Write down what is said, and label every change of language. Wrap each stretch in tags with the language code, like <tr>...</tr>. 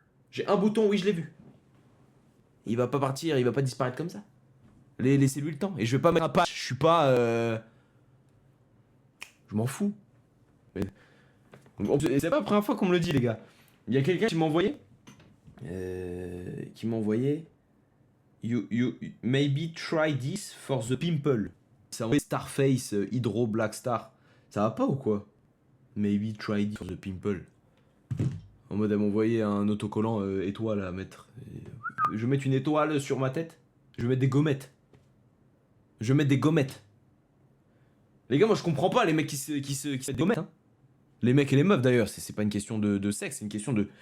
<fr>J'ai un bouton, oui je l'ai vu. Il va pas partir, il va pas disparaître comme ça. Laissez-lui le temps, et je vais pas mettre un patch, je suis pas... Je m'en fous. C'est pas la première fois qu'on me le dit les gars. Il y a quelqu'un qui m'a envoyé...</fr> <en>You maybe try this for the pimple.</en> <fr>C'est envoyé Starface, Hydro, Black Star. Ça va pas ou quoi?</fr> <en>Maybe try this for the pimple.</en> <fr>En mode, elle m'a envoyé un autocollant étoile à mettre. Je vais mettre une étoile sur ma tête. Je vais mettre des gommettes. Je vais mettre des gommettes. Les gars, moi je comprends pas les mecs qui se mettent des gommettes. Hein. Les mecs et les meufs d'ailleurs, c'est pas une question de sexe, c'est une question de...</fr>